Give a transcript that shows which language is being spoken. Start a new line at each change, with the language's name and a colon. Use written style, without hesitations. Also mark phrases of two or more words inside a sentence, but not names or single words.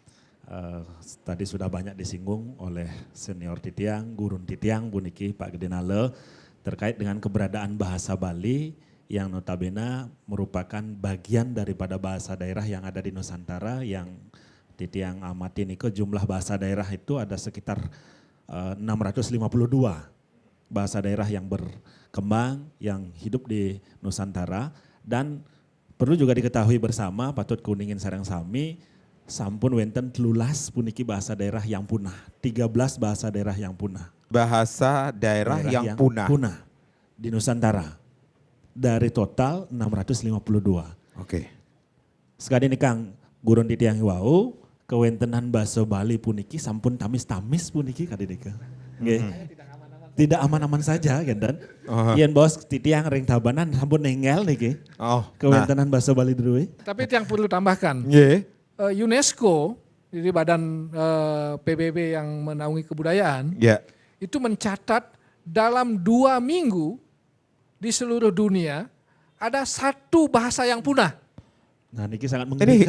Indonesian: Tadi sudah banyak disinggung oleh senior Titiang, Gurun Titiang, Bu Niki, Pak Gede Nale, terkait dengan keberadaan bahasa Bali yang notabene merupakan bagian daripada bahasa daerah yang ada di Nusantara yang Titiang amati Niko jumlah bahasa daerah itu ada sekitar 652 bahasa daerah yang berkembang, yang hidup di Nusantara dan perlu juga diketahui bersama,
Balinese: patut kuningin sareng sami, sampun wenten telulas puniki
Indonesian: bahasa daerah yang punah. 13 bahasa daerah yang punah. Bahasa daerah yang punah. Punah di Nusantara. Dari total 652. Oke.
Balinese: Sekali ini Kang, Gurun Titiang Wau, kewentenan bahasa Bali puniki sampun tamis-tamis puniki kadidika.
Indonesian: Tidak aman-aman saja kan.
Balinese: Yen bos Titiang ring tabanan sampun nengel niki.
Indonesian: Kewentenan bahasa Bali dulu. Tapi yang perlu tambahkan, UNESCO, jadi badan PBB yang menaungi kebudayaan, itu mencatat dalam 2 minggu di seluruh dunia ada 1 bahasa yang punah. Nah niki sangat mengerikan.